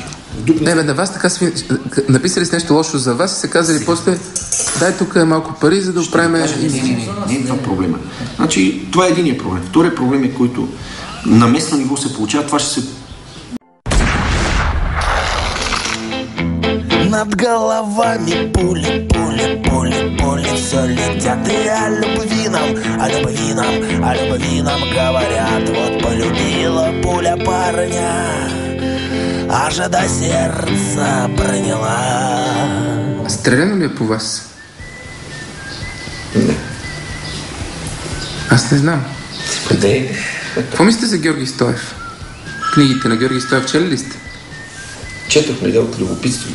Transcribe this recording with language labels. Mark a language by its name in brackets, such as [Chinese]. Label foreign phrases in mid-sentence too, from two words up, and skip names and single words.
[Bulgarian] На вас така написали с нещо лошо за вас и се казали после дай тук малко пари, за да оправим... Не е това проблема. Значи, това е единият проблем. Вторият проблем е, който на местно ниво се получава, това ще се... [Russian] Над головами пули, пули, пули, пули все летят. И о любви нам, о любви нам, о любви нам говорят. Вот полюбила пуля парня. аж до сердца проняла. [Bulgarian] Стреляно ли е по вас? Не. Аз не знам. Къде? Какво мислите за Георги Стоев? Книгите на Георги Стоев чели ли сте? Четохме от любопитство.